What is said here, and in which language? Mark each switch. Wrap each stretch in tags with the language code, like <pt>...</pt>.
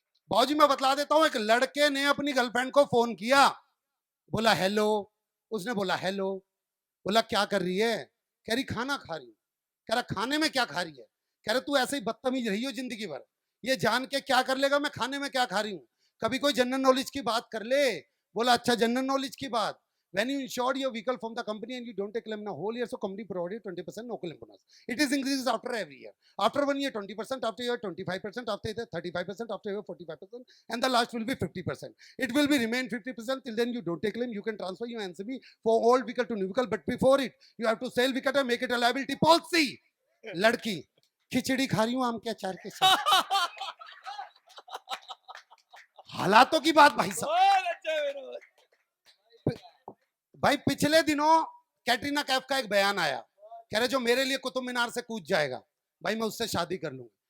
<hi>बाबूजी मैं बतला देता हूँ, एक लड़के ने अपनी गर्लफ्रेंड को फोन किया, बोला हेलो। उसने बोला हेलो। बोला क्या कर रही है? कह रही खाना खा रही हूँ। कह रहा खाने में क्या खा रही है? कह रहा तू ऐसे ही बदतमीज रही हो जिंदगी भर। ये जान के क्या कर लेगा मैं खाने में क्या खा रही हूँ। कभी कोई जनरल नॉलेज की बात कर ले, बोला अच्छा जनरल नॉलेज की बात,</hi> <en>when you insured your vehicle from the company and you don't take claim now whole year, so company provided 20% no claim bonus. It is increases after every year. After 1 year 20%, after year 25%, after year 35%, after year 45%, and the last will be 50%. It will be remain 50%. Till then you don't take claim, you can transfer your NCB for old vehicle to new vehicle, but before it you have to sell vehicle and make it a liability policy.</en> <hi>लड़की खिचड़ी खा रही हूँ आम के अचार के साथ। हालातों की बात भाई साहब। बहुत अच्छा विनोद। भाई पिछले दिनों कैटरीना कैफ का एक बयान आया, कह रहे जो मेरे लिए कुतुब मीनार से कूद जाएगा भाई मैं उससे शादी कर लूंगा।</hi>